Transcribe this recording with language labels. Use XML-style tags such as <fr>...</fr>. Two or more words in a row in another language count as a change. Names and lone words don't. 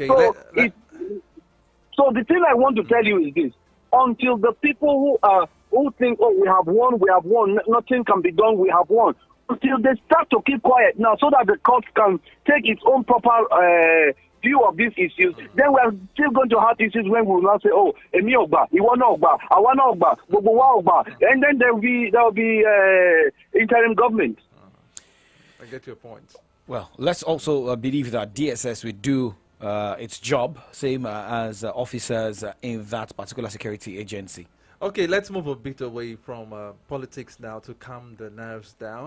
<en>So, so the thing I want to tell you is this: until the people who think, oh, we have won, nothing can be done, we have won. Until they start to keep quiet now, so that the court can take its own proper view of these issues, then we are still going to have issues when we will now say,</en> <yo>oh, Emi Ogba, Iwana Ogba, Awana Ogba, Bobowa Ogba,</yo> <en>and then there will be interim government. I get your point. Well, let's also believe that DSS will do its job, same as officers in that particular security agency. Okay, let's move a bit away from politics now to calm the nerves down.</en>